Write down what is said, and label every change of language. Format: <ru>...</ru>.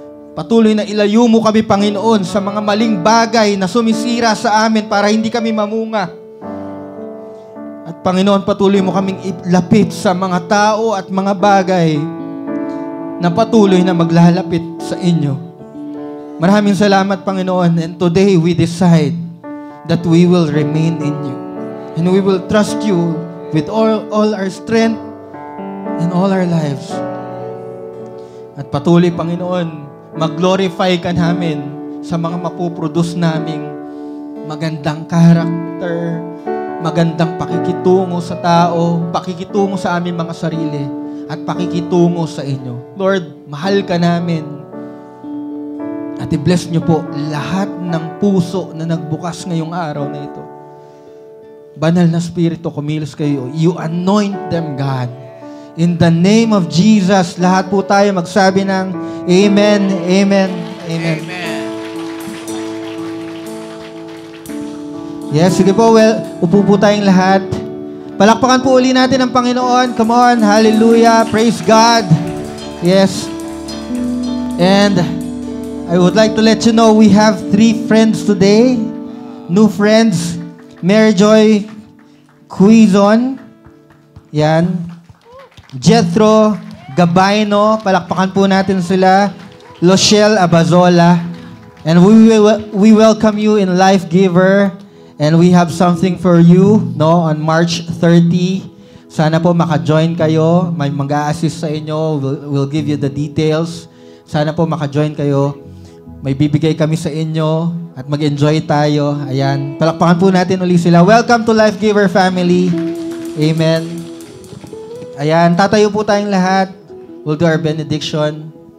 <tl>Patuloy na ilayo mo kami, Panginoon, sa mga maling bagay na sumisira sa amin para hindi kami mamunga. At Panginoon, patuloy mo kaming ilapit sa mga tao at mga bagay na patuloy na maglalapit sa inyo. Maraming salamat, Panginoon.</tl> <en>And today we decide that we will remain in you. And we will trust you with all our strength and all our lives.</en> <tl>At patuloy, Panginoon, mag-glorify ka namin sa mga mapuproduce naming magandang character, magandang pakikitungo sa tao, pakikitungo sa aming mga sarili, at pakikitungo sa inyo. Lord, mahal ka namin. At i-bless niyo po lahat ng puso na nagbukas ngayong araw na ito. Banal na Espiritu, kumilos kayo.</tl> <en>You anoint them, God. In the name of Jesus,</en> <tl>lahat po tayo magsabi ng Amen, Amen, Amen. Amen. Yes, sige po. Well, upo po tayong lahat. Palakpakan po uli natin ang Panginoon.</tl> <en>Come on. Hallelujah. Praise God. Yes. And I would like to let you know we have 3 friends today. New friends. Mary Joy Quizon. Yan.</en> <tl>Jethro Gabayno. Palakpakan po natin sila.</tl> <en>Lochelle Abazola. And we welcome you in Life Giver. And we have something for you, no, on March 30.</en> <tl>Sana po maka-join kayo. May mag-a-assist sa inyo.</tl> <en>We'll give you the details.</en> <tl>Sana po maka-join kayo. May bibigay kami sa inyo at mag-enjoy tayo. Ayan. Palakpakan po natin uli sila.</tl> <en>Welcome to Life Giver family. Amen. Ayan.</en> <tl>Tatayo po tayong lahat.</tl> <en>We'll do our benediction.</en>